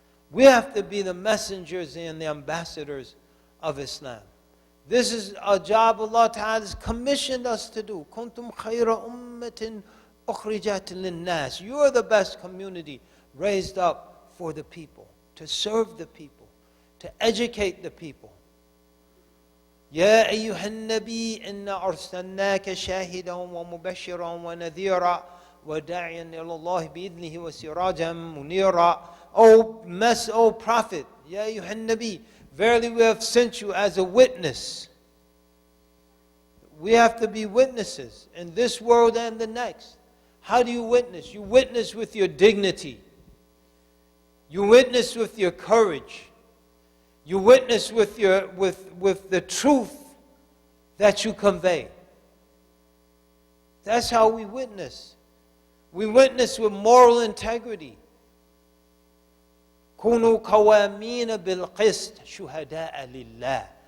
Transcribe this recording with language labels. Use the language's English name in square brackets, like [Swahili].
[English] We have to be the messengers and the ambassadors of Islam. This is a job Allah Ta'ala has commissioned us to do. [Arabic] Kuntum khayra ummatin ukhrijat linnas. [English] You are the best community raised up for the people, to serve the people, to educate the people. [Arabic] يا أيها النبي إنا أرسلناك شاهدا ومبشرا ونذيرا وداعيا إلى الله بإذنه وسراجا منيرا. [English] O Prophet, [Arabic] يا أيها النبي, [English] verily we have sent you as a witness. We have to be witnesses in this world and the next. How do you witness? You witness with your dignity. You witness with your courage. You witness with the truth that you convey. That's how we witness. We witness with moral integrity. [Arabic] كونوا قوامين بالقسط شهداء لله.